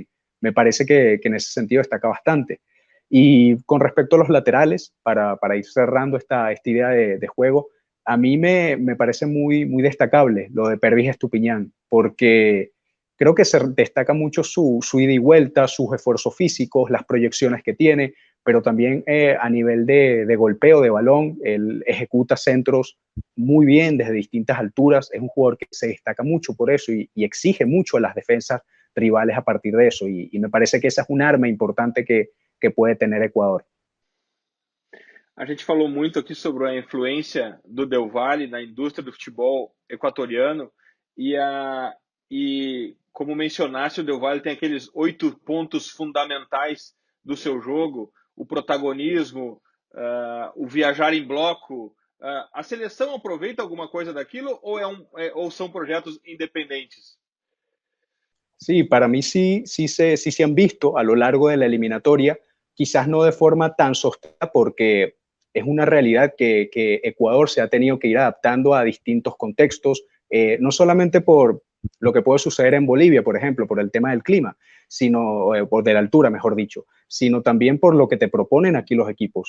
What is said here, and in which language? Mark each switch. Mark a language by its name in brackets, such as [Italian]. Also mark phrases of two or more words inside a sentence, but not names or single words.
[Spanish] Me parece que en ese sentido destaca bastante. Y con respecto a los laterales, para ir cerrando esta idea de juego, a mí me parece muy destacable lo de Pervis Estupiñán, porque creo que se destaca mucho su ida y vuelta, sus esfuerzos físicos, las proyecciones que tiene, pero también a nivel de golpeo de balón, él ejecuta centros muy bien desde distintas alturas. Es un jugador que se destaca mucho por eso y exige mucho a las defensas rivales a partir de eso. Y me parece que esa es un arma importante que puede tener Ecuador. [Portuguese] A gente falou muito aqui sobre a influência do Del Valle na indústria do futebol equatoriano e como mencionaste, o Del Valle tem aqueles 8 pontos fundamentais do seu jogo, o protagonismo, o viajar em bloco. A seleção aproveita alguma coisa daquilo ou são projetos independentes? [Spanish] Sí, para mí sí se han visto a lo largo de la eliminatoria, quizás no de forma tan sostenida porque es una realidad que Ecuador se ha tenido que ir adaptando a distintos contextos, no solamente por lo que puede suceder en Bolivia, por ejemplo, por el tema del clima, sino por de la altura, mejor dicho, sino también por lo que te proponen aquí los equipos.